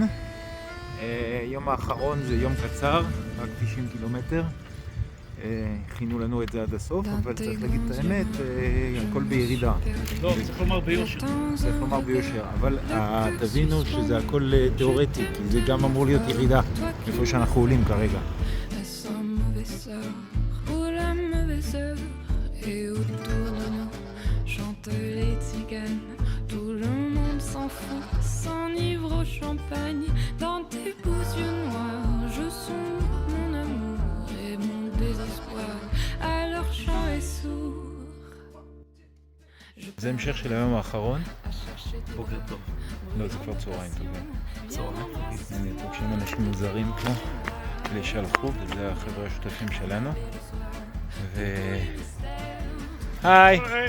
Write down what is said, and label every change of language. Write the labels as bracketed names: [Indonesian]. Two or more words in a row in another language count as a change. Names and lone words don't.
[Hebrew] יום האחרון זה יום קצר, רק 90 קילומטר. הכינו לנו את זה עד הסוף, אבל צריך להגיד את האמת, הכל בירידה. לא, צריך לומר ביושר. צריך לומר ביושר, אבל תבינו שזה הכל תיאורטי, כי זה גם אמור להיות ירידה, איפה שאנחנו עולים כרגע. [French] Les tziganes, tout le monde s'en fout, s'enivre au champagne. Dans tes beaux yeux noirs, je sonde mon amour et mon désespoir. À leur chant est sourd. [Hebrew] זה המשך של היום האחרון. בוקר טוב. לא, זה כבר צהריים טובים. צהריים. הנה, פוגשים אנשים מוזרים פה, אלה שהלכו, וזה החבר'ה השותפים שלנו. היי!